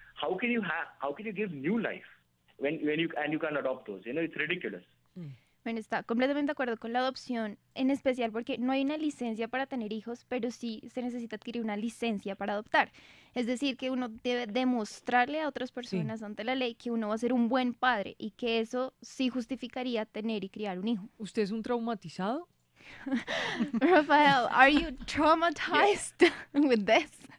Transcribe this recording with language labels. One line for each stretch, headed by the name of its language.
English: How can you give new life? When you can adopt those, it's ridiculous.
Spanish: Bueno, está completamente de acuerdo con la adopción, en especial porque no hay una licencia para tener hijos, pero sí se necesita adquirir una licencia para adoptar. Es decir, que uno debe demostrarle a otras personas ante la ley que uno va a ser un buen padre y que eso sí justificaría tener y criar un hijo. ¿Usted es un traumatizado?
English: Rafael, are you traumatized with this?